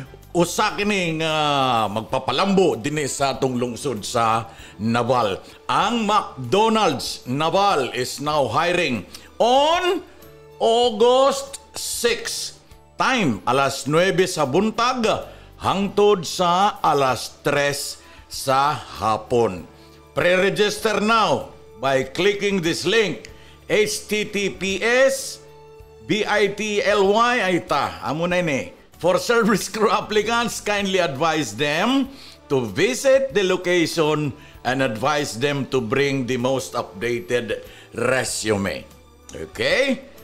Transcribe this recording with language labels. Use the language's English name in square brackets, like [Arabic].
[Cebuano] Usa kining magpapalambo dinhi sa atong lungsod sa Naval. [English] Ang McDonald's Naval is now hiring on August 6. [Cebuano] Time alas 9 sa buntag hangtod sa alas 3 sa hapon. [English] Pre-register now by clicking this link. [Cebuano] https://bit.ly amo na ini. [English] For service crew applicants, kindly advise them to visit the location and advise them to bring the most updated resume. Okay?